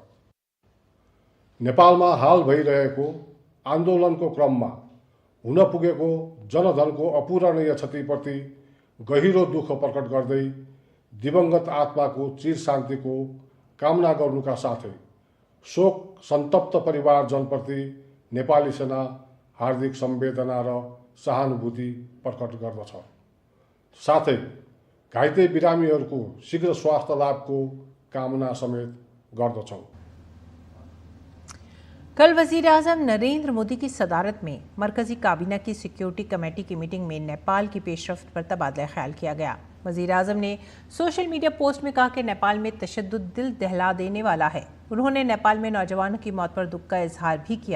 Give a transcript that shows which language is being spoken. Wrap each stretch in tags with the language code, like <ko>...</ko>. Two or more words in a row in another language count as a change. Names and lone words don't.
<ne>नेपालमा हाल भइरहेको आन्दोलनको क्रममा हुन पुगेको जनधनको अपूरणीय क्षतिप्रति गहिरो दुःख प्रकट गर्दै दिवंगत आत्माको चिर शान्तिको कामना गर्नुका साथै शोक सन्तप्त परिवारजनप्रति नेपाली सेना हार्दिक संवेदना र सहानुभूति प्रकट गर्दछ। साथै घाइते बिरामीहरूको शीघ्र स्वास्थ्य लाभको कामना समेत गर्दछौँ।</ne> <ur>کل وزیر اعظم نریندر مودی کی صدارت میں مرکزی کابینہ کی</ur> <en>security committee</en> <ur>کی میٹنگ میں نیپال کی پیش رفت پر تبادلہ خیال کیا گیا. وزیر اعظم نے</ur> <en>social media post</en> <ur>میں کہا کہ نیپال میں تشدد دل دہلا دینے والا ہے. انہوں نے نیپال میں نوجوانوں کی موت پر دکھ کا اظہار بھی کیا.</ur>